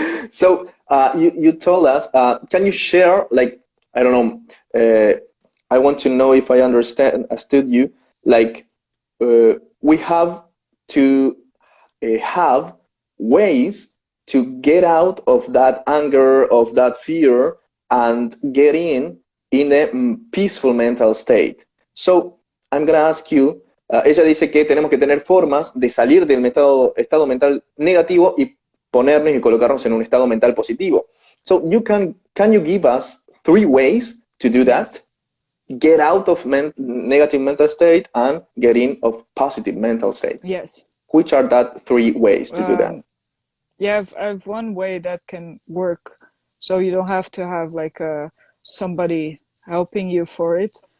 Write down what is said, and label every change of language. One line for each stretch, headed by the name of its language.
English: So you told us, can you share, like, I don't know, I want to know if I understood you, like, we have to have ways to get out of that anger, of that fear, and get in a peaceful mental state. So I'm going to ask you,
Spanish: ella dice que tenemos que tener formas de salir del estado mental negativo y ponernos y colocarnos en un estado mental positivo.
English: So can you give us 3 ways to do that? Get out of negative mental state and get in of positive mental state. Yes. Which are that 3 ways to do that? Yeah, I've one way that can work. So you don't have to have like somebody helping you for it.